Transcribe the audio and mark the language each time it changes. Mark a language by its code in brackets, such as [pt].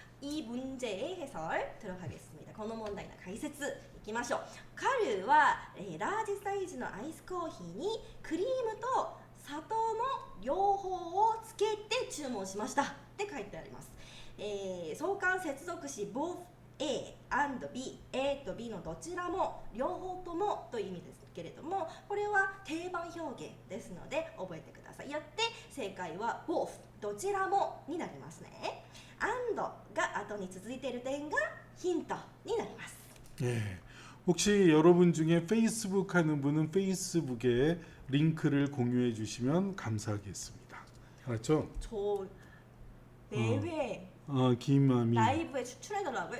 [ko] 이 문제의 해설 들어가겠습니다. [ja] この問題の解説いきましょう。カルはラージサイズのアイスコーヒーにクリームと砂糖の両方をつけて注文しましたって書いてあります。相関接続詞 both A and B A と B のどちらも両方ともという意味ですけれどもこれは定番表現ですので覚えてください。よって正解は both どちらもになりますね。 andが後に続いている点がヒントになります。 [ko] 예. 혹시 여러분 중에 페이스북 하는 분은 페이스북에 링크를 공유해 주시면 감사하겠습니다. 알았죠? 저 매회 김아미. 라이브에 추출해달라고요?